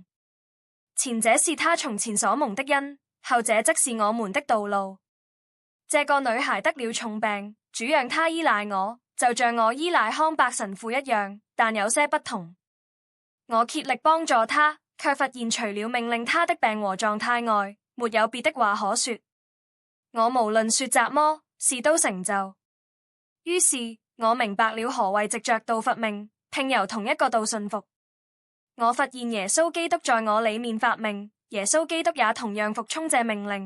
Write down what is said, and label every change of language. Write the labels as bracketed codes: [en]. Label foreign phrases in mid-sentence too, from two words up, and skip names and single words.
[zh] 前者是他從前所蒙的恩，後者則是我們的道路。這個女孩得了重病，主讓她依賴我，就像我依賴康伯神父一樣，但有些不同。我竭力幫助她，卻發現除了命令她的病和狀態外，沒有別的話可說。我無論說什麼，事都成就。於是我明白了何謂藉着道發命，並由同一個道信服。我發現耶穌基督在我裡面發命，耶穌基督也同樣服從這命令。